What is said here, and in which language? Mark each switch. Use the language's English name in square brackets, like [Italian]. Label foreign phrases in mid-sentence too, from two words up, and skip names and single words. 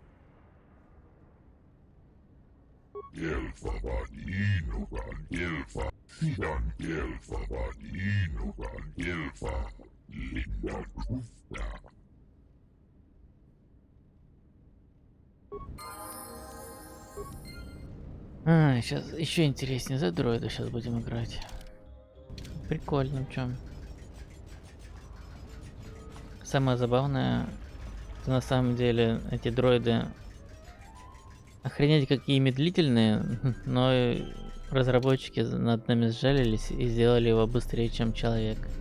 [Russian] Gelfa, Vadinugan Gelfa, Sidan Gelfa, Vadinugan Gelfa, Linda Kufta. Сейчас еще интереснее за дроида сейчас будем играть. Прикольно, в чем. Самое забавное, что на самом деле эти дроиды охренеть какие медлительные, но разработчики над нами сжалились и сделали его быстрее, чем человек.